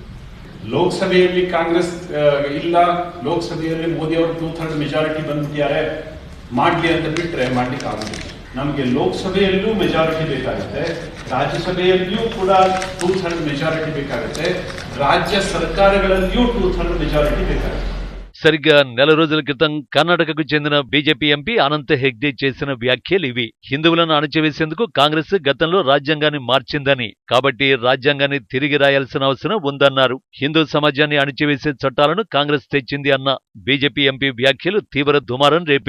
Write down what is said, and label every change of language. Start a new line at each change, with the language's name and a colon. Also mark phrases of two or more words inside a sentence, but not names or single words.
Kannada: ಲೋಕಸಭೆಯಲ್ಲಿ ಕಾಂಗ್ರೆಸ್ ಇಲ್ಲ, ಲೋಕಸಭೆಯಲ್ಲಿ ಮೋದಿ ಅವರು 2/3 ಮೆಜಾರಿಟಿ ಬಂದ್ಬಿಟ್ಟಿದ್ದಾರೆ, ಮಾಡಲಿ ಅಂತ ಬಿಟ್ಟರೆ ಮಾಡ್ಲಿಕ್ಕೆ ಆಗುದಿಲ್ಲ. ನಮಗೆ ಲೋಕಸಭೆಯಲ್ಲೂ ಮೆಜಾರಿಟಿ ಬೇಕಾಗುತ್ತೆ, ರಾಜ್ಯಸಭೆಯಲ್ಲಿಯೂ ಕೂಡ 2/3 ಮೆಜಾರಿಟಿ ಬೇಕಾಗುತ್ತೆ, ರಾಜ್ಯ ಸರ್ಕಾರಗಳಲ್ಲಿಯೂ 2/3 ಮೆಜಾರಿಟಿ ಬೇಕಾಗುತ್ತೆ.
Telugu: సరిగ్గా నెల రోజుల క్రితం కర్ణాటకకు చెందిన బీజేపీ ఎంపీ అనంత హెగ్డే చేసిన వ్యాఖ్యలివి. హిందువులను అణచివేసేందుకు కాంగ్రెస్ గతంలో రాజ్యాంగాన్ని మార్చిందని, కాబట్టి రాజ్యాంగాన్ని తిరిగి రాయాల్సిన అవసరం ఉందన్నారు. హిందూ సమాజాన్ని అణచివేసే చట్టాలను కాంగ్రెస్ తెచ్చింది అన్న బీజేపీ ఎంపీ వ్యాఖ్యలు తీవ్ర దుమారం రేపే.